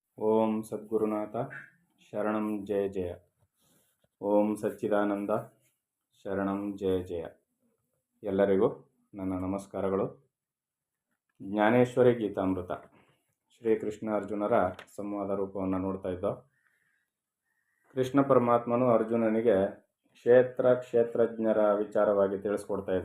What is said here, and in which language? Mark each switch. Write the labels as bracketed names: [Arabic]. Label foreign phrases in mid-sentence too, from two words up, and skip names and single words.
[Sanskrit] ಓಂ ಸದ್ಗುರುನಾಥ ಶರಣಂ ಜಯ ಜಯ. ಓಂ ಸಚ್ಚಿದಾನಂದ ಶರಣಂ ಜಯ ಜಯ. [Kannada] ಎಲ್ಲರಿಗೂ ನನ್ನ ನಮಸ್ಕಾರಗಳು. ಜ್ಞಾನೇಶ್ವರಿ ಗೀತಾಮೃತ ಶ್ರೀಕೃಷ್ಣ ಅರ್ಜುನರ ಸಂವಾದ ರೂಪವನ್ನು ನೋಡ್ತಾ ಇದ್ದೋ. ಕೃಷ್ಣ ಪರಮಾತ್ಮನು ಅರ್ಜುನನಿಗೆ ಕ್ಷೇತ್ರಜ್ಞರ ವಿಚಾರವಾಗಿ ತಿಳಿಸ್ಕೊಡ್ತಾ ಇದ್ದ.